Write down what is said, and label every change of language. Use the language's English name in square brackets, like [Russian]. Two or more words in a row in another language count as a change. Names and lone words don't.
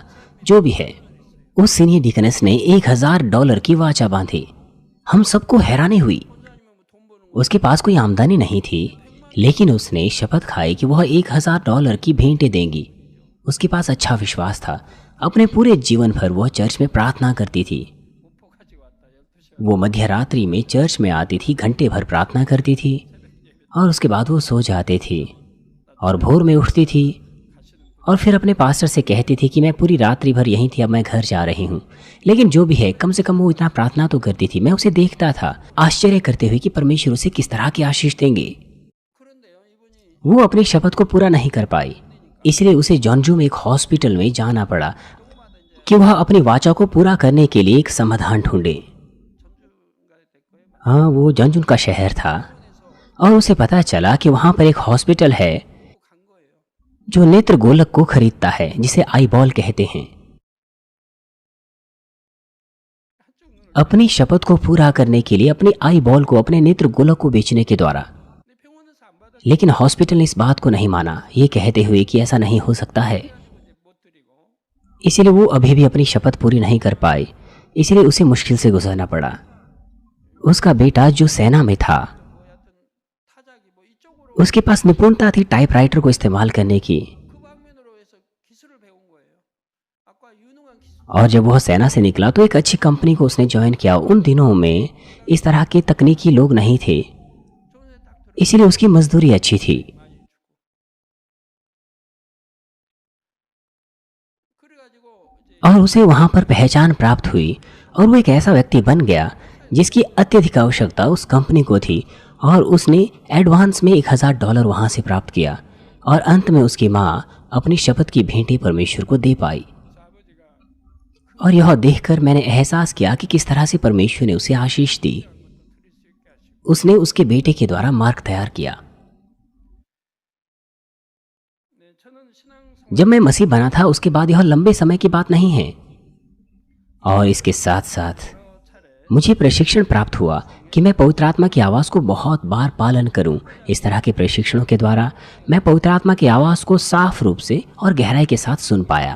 [Hindi] जो भी है, उस [English] senior deaconess [Hindi] ने $1000 की वाचा बांधी। हम सबको हैरानी हुई। उसके पास कोई आमदनी नहीं थी, लेकिन उसने शपथ खाई कि वह $1000 की भेंटें देंगी। उसके पास अच्छा विश्वास था। अपने पूरे जीवन भर वह चर्च में प्रार्थना करती थी। [Korean] 목포까지 왔다. 12시간. [Hindi] वो मध्य रात्रि में चर्च में आती थी, घंटे भर प्रार्थना करती थी, और उसके बाद वो सो जाती थी और भोर में उठती थी और फिर अपने पास्टर से कहती थी कि मैं पूरी रात्रि भर यहीं थी, अब मैं घर जा रही हूँ। लेकिन जो भी है, कम से कम वो इतना प्रार्थना तो करती थी। मैं उसे देखता था, आश्चर्य करते हुए कि परमेश्वर उसे किस तरह की आशीष देंगे। [Korean] 그런데요, 이분이 [Hindi] वो अपनी शपथ को पूरा नहीं कर पाई, इसलिए उसे जॉन्जू में एक हॉस्पिटल में जाना पड़ा कि वह अपनी वाचा को पूरा करने के लिए एक समाधान ढूंढे। [Korean] 전주가 됐고요. [Hindi] हाँ, वो जॉन्जून का शहर था और उसे पता चला कि वहाँ पर एक हॉस्पिटल है [Korean] 간 거예요. [Hindi] जो नेत्र गोलक को खरीदता है, जिसे आईबॉल कहते हैं। अपनी शपथ को पूरा करने के लिए अपनी आईबॉल को, अपने नेत्र गोलक को बेचने के द्वारा। [Korean] 근데 병원에서 안 받아 [Hindi] लेकिन हॉस्पिटल ने इस बात को नहीं माना, ये कहते हुए कि ऐसा नहीं हो सकता है। [Korean] 못 드리고 [Hindi] इसीलिए वो अभी भी अपनी शपथ पूरी नहीं कर पाई, इसलिए उसे मुश्किल से गुजरना पड़ा। उसका बेटा जो सेना में था, [Korean] 여하튼 타작이 뭐 이쪽으로 [Hindi] उसके पास निपुणता थी टाइपराइटर को इस्तेमाल करने की। [Korean] 그 방면으로 해서 기술을 배운 거예요. 아까 유능한 기술. [Hindi] और जब वह सेना से निकला तो एक अच्छी कंपनी को उसने ज्वाइन किया। उन दिनों में इस तरह के तकनीकी लोग नहीं थे, [Korean] 좋은데 딱 들어. [Hindi] इसीलिए उसकी मजदूरी अच्छी थी। [Korean] 그래가지고 이제 [Hindi] और उसे वहां पर पहचान प्राप्त हुई और वो एक ऐसा व्यक्ति बन गया जिसकी अत्यधिक आवश्यकता उस कंपनी को थी, और उसने एडवांस में $1000 वहां से प्राप्त किया, और अंत में उसकी माँ अपनी शपथ की भेंटें परमेश्वर को दे पाई। [Korean] 아버지가 [Hindi] और यह देखकर मैंने एहसास किया कि किस तरह से परमेश्वर ने उसे आशीष दी। उसने उसके बेटे के द्वारा मार्ग तैयार किया। [Korean] 네, 저는 신앙 [Hindi] जब मैं मसीह बना था उसके बाद यह लंबे समय की बात नहीं है, और इसके साथ साथ [Korean] 차례 [Hindi] मुझे प्रशिक्षण प्राप्त हुआ कि मैं पवित्र आत्मा की आवाज़ को बहुत बार पालन करूं। इस तरह के प्रशिक्षणों के द्वारा मैं पवित्र आत्मा की आवाज़ को साफ रूप से और गहराई के साथ सुन पाया।